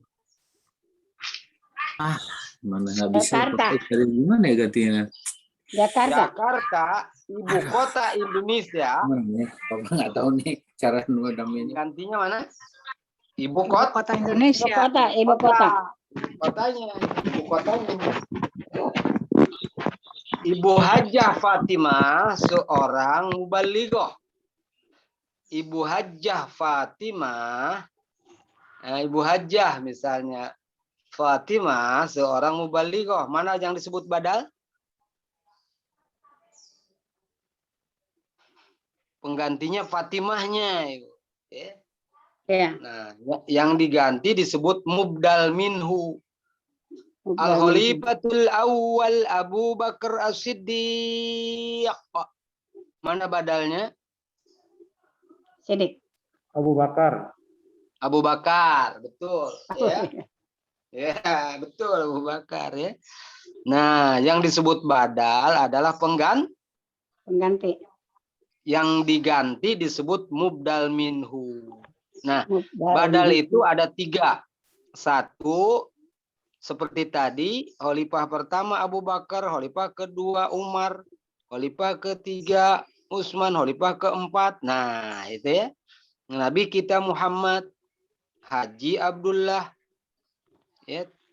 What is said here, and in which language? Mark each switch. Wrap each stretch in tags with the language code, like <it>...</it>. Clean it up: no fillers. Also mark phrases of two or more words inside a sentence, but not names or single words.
<id>Mana nggak bisa dari gimana ya gantinya? Jakarta, ibu kota Indonesia. Bapak nggak tahu nih cara namanya. Gantinya mana? Ibu kota Indonesia. Ibu kota. Ibu kotanya. Ibu Hajjah Fatimah seorang mubalighah. Ibu Hajjah Fatimah. Ibu Hajjah misalnya Fatimah seorang mubalighah. Mana yang disebut badal? Penggantinya Fatimahnya. Ya. Nah, yang diganti disebut</id> <ar>مبدل منه. الخليفة الأول أبو بكر الصديق.</ar> <id>Mana badalnya? Siddiq. Abu Bakar, betul. Ya, ya betul Abu Bakar ya. Nah, yang disebut badal adalah Pengganti. yang diganti disebut</id> <ar>مبدل منه.</ar> <id>Nah, Mubdal badal minhu. itu ada 3. 1, seperti tadi, khalifah pertama Abu Bakar, khalifah kedua Umar, khalifah ketiga Utsman, khalifah keempat. Nah, itu ya. Nabi kita Muhammad, Haji Abdullah, ya.</id>